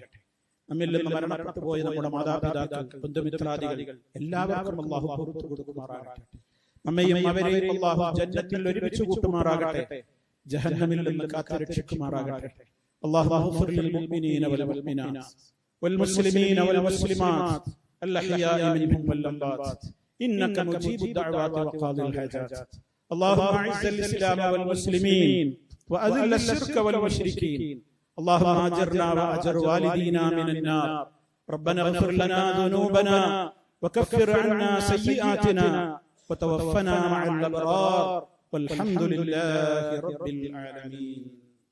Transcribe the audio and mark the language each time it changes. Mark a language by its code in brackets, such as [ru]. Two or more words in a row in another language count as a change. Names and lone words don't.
[ml] നമ്മിൽ നിന്ന് മരണപ്പെട്ടു പോയ നമ്മുടെ മാതാപിതാക്കൾ, ബന്ധുമിത്രാദികൾ എല്ലാവർക്കും അല്ലാഹു പുറത്തു കൊടുക്കുമാറാകട്ടെ. നമ്മയും അവരെയും അല്ലാഹു ജന്നത്തിൽ ഒരുമിച്ച് കൂട്ടുമാറാകട്ടെ. ജഹന്നമിൽ നിന്ന് കാത്തുരക്ഷിക്കുമാറാകട്ടെ. [ar] اللهم اغفر للمؤمنين والمؤمنات والمسلمين والمسلمات الأحياء منهم والأموات إنك مجيب الدعوات وقاضي الحاجات. اللهم أعز الإسلام والمسلمين وأذل الشرك والمشركين. اللهم أجرنا وأجر والدينا من النار. ربنا اغفر لنا ذنوبنا وكفر عنا سيئاتنا وتوفنا مع الأبرار والحمد لله رب العالمين.